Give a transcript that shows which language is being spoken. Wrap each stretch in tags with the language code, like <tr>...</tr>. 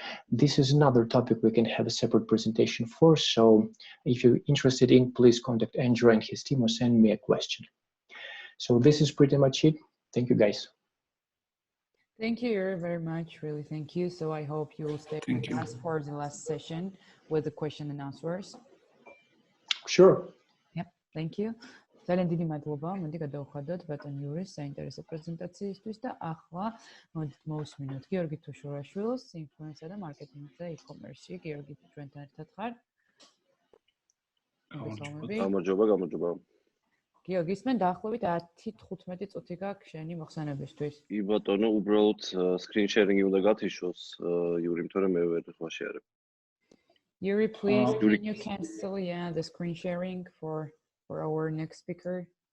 <en>This is another topic we can have a separate presentation for, so if you're interested in, please contact Andrew and his team or send me a question. So this is pretty much it. Thank you, guys. Thank you very much, really, thank you. So I hope you will stay with us for the last session with the question and answers. Sure. Yep, thank you.</en> <ka>ძალიან დიდი მადლობა. მოდი გადავხადოთ ბატონ იურის საინტერესო პრეზენტაციისთვის და ახლა მოდით მოვუსმინოთ გიორგი თუშურაშვილს ინფლუენსა და მარკეტინგზე e-commerce-ში. გიორგი, ჩვენთან ერთად ხარ? გამარჯობა. გიორგი, ისმენ დაახლოებით 10-15 წუთი გაქვს შენი მოხსენებისთვის. კი ბატონო, უბრალოდ screen sharing-ი უნდა გათიშოს იური, თორემ მე ვერ ვაშიარებ.</ka> <en>Yuri, please, can you cancel the screen sharing for our next speaker?</en>